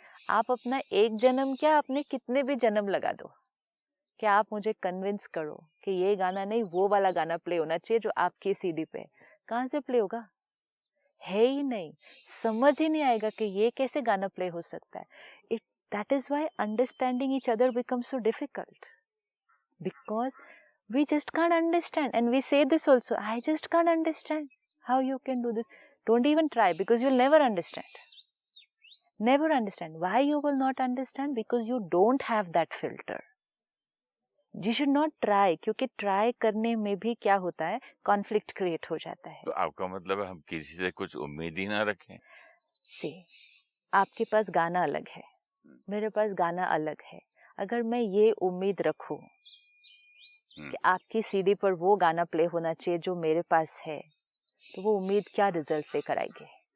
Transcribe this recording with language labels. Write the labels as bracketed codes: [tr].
[hi] आप अपना एक जन्म क्या, अपने कितने भी जन्म लगा दो, क्या आप मुझे कन्विंस करो कि ये गाना नहीं, वो वाला गाना प्ले होना चाहिए जो आपकी सीडी पे, कहाँ से प्ले होगा? है ही नहीं, समझ ही नहीं आएगा कि ये कैसे गाना प्ले हो सकता है। [en] That is why understanding each other becomes so difficult, because we just can't understand, and we say this also, I just can't understand how you can do this. Don't even try, because you'll never understand. Why you will not understand? Because you don't have that filter. [hi] You should not try, क्योंकि try करने में भी क्या होता है, conflict create हो जाता है। तो आपका मतलब है हम किसी से कुछ उम्मीद ही ना रखें? See, आपके पास गाना अलग है, मेरे पास गाना अलग है। अगर मैं ये उम्मीद रखूं कि आपकी सीडी पर वो गाना प्ले होना चाहिए जो मेरे पास है, तो वो उम्मीद क्या रिजल्ट लेकर आएगी?